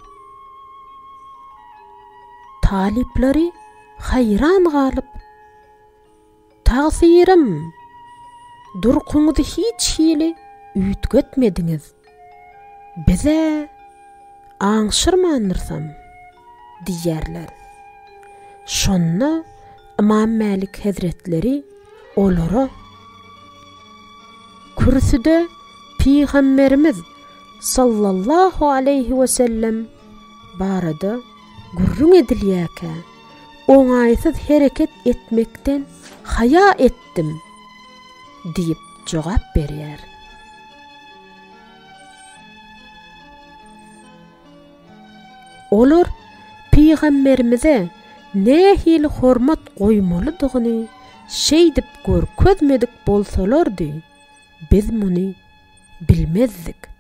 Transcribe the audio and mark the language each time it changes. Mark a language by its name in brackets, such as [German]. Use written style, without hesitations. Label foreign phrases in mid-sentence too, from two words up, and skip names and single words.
[Turkmen] Talipleri hayran galyp, "Tagsirim, durkuňyzy hiç hili üýtgetmediňiz. Bize aňşyrmandyrsam?" diýerler. Şonna İmam Malik Hazretleri olara kürsüde Peygamberimiz [Arabic] صلى الله عليه وسلم [Turkmen] barada gurrun edilýäkä, oňaýsyz hereket etmekden haya etdim diýip jogap berýär. Olar Peygamberimize nähili hormat goýmalydygyny şeýdip görkezmedik bolsalardy, biz muny bilmezdik.